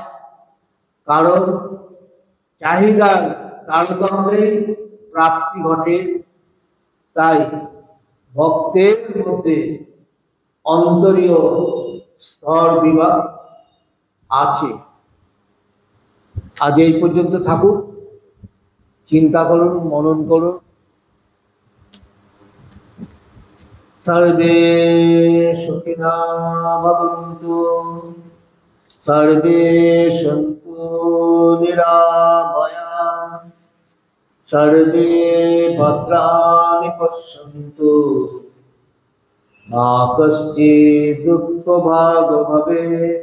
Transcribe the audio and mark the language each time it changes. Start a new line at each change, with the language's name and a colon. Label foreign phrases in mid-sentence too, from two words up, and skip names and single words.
Bangla: কারণ চাহিদার তারতম্যেই প্রাপ্তি ঘটে। তাই ভক্তের মধ্যে অন্তরীয় স্তর বিভাগ আছে। আজ এই পর্যন্ত থাকুন, চিন্তা করুন, মনন করুন।
Sanskrit: সর্বে সুখিনা ভবন্তু, সর্বে সন্তু নিরাময়া, সর্বে ভদ্রাণি পশ্যন্তু, মা কশ্চিৎ দুঃখভাগ্ ভবেৎ।